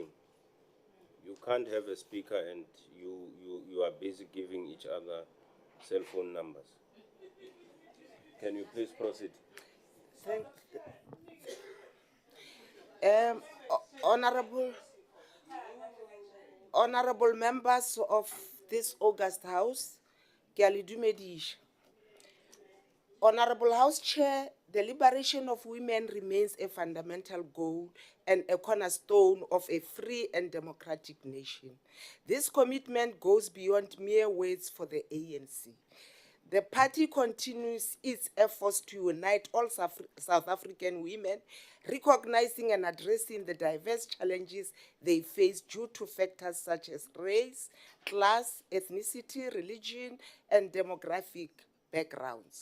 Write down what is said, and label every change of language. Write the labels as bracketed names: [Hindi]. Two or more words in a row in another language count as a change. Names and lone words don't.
[English] You can't have a speaker and you are busy giving each other cell phone numbers. Can you please proceed? Thank Honorable members of this August House, [Southern Sotho] ke a le dumedisha. [English] Honorable House Chair, the liberation of women remains a fundamental goal and a cornerstone of a free and democratic nation. This commitment goes beyond mere words for the ANC. The party continues its efforts to unite all South African women, recognizing and addressing the diverse challenges they face due to factors such as race, class, ethnicity, religion, and demographic backgrounds.